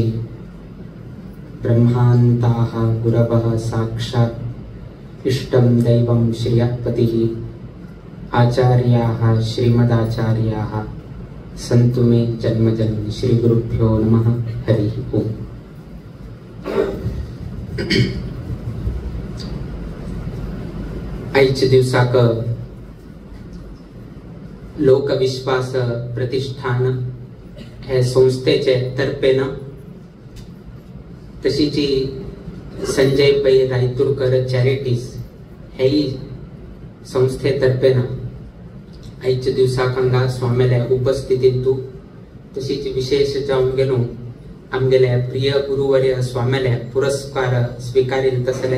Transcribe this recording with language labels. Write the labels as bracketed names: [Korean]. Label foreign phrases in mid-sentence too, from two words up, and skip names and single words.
[Sanskrit] ब्रह्मान्ताः गुरवः साक्षात् इष्टं दैवं श्रियःपतिः आचार्याः श्रीमदाचार्याः सन्तु मे जन्मजन्म। श्री गुरुभ्यो नमः। हरि ओम। [Konkani] आजच्या दिवसाक लोकविश्वास प्रतिष्ठान हे संस्थेचे तर्फेन तशीची संजय पै रायतुरकर चॅरिटीज हे संस्थेतर्फेन आजच्या दिवसाक हांगा स्वामील्या उपस्थितींतू तशीच विशेष जावन गेलो आमगेले प्रिय गुरुवर्य स्वामीले पुरस्कार स्वीकारित असले।